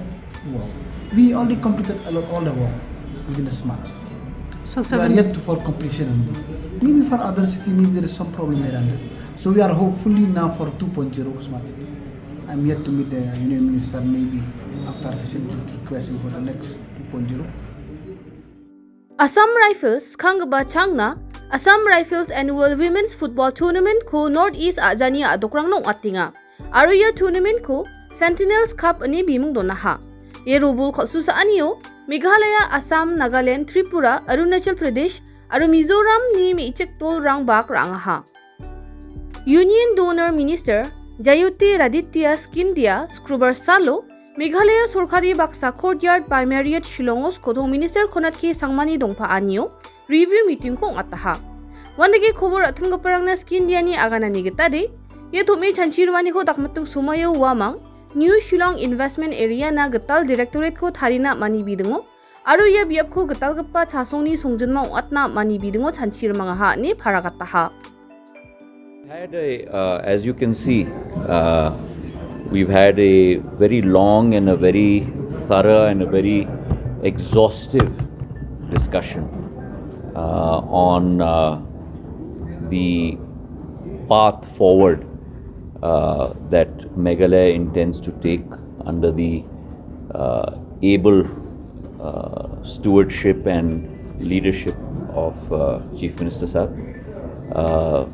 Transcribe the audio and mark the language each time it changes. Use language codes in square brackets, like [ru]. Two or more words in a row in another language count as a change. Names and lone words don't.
[en] Wow, we already completed all the work within a smart city. So we are yet for completion only. Maybe for other city, maybe there is some problem around it. So we are hopefully now for 2.0 smart city. I'm yet to meet the Union Minister maybe after session requesting for the next 2.0. [grt] Assam Rifles Khangba Changna Assam Rifles Annual Women's Football Tournament ko Northeast Ajani adokrang nong atinga. Aruya tournament ko Sentinels Cup ani bimung donaha. Ye rubul khalsusa aniyo Meghalaya, Assam, Nagaland, Tripura, Arunachal Pradesh, aru Mizoram ni michek tol rang bak rangaha. Union Donor Minister Jayoti Raditya Skindia Scruber Salo Meghalaya Sorkari Baksa Courtyard by Marriott Shillongos Kodong Minister Khonat K Sangmani Dongpa Anyo [en] review meeting [grt] ko ataha. Wandagi khobor athunggaparang na Skindia ni aganani gitade ye thome chanchirwani ko dakmatung sumayo wamang New Shillong Investment Area na gatal directorate ko tharina mani bidingo aru ya biap ko gatal gappa chasongni songjinma atna mani bidingo chanchirmanga ha ni pharagataha. [en] As you can see, we've had a very long and a very thorough and a very exhaustive discussion on the path forward that Meghalaya intends to take under the able stewardship and leadership of Chief Minister Sir.